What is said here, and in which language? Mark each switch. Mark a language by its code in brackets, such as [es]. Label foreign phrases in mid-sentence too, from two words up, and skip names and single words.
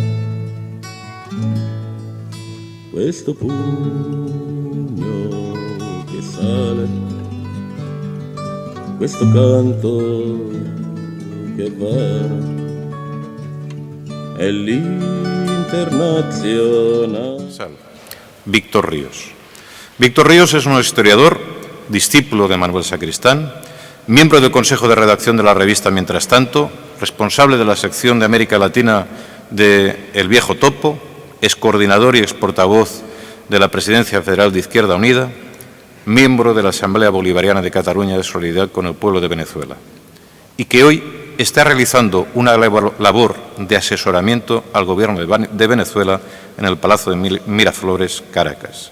[it] Questo pugno che sale, questo canto che va, è l'Internacional. [es] Víctor Ríos. Víctor Ríos es un historiador, discípulo de Manuel Sacristán, miembro del Consejo de Redacción de la revista Mientras Tanto, responsable de la sección de América Latina de El Viejo Topo, ex coordinador y ex portavoz de la Presidencia Federal de Izquierda Unida, miembro de la Asamblea Bolivariana de Cataluña de Solidaridad con el Pueblo de Venezuela, y que hoy está realizando una labor de asesoramiento al Gobierno de Venezuela en el Palacio de Miraflores, Caracas.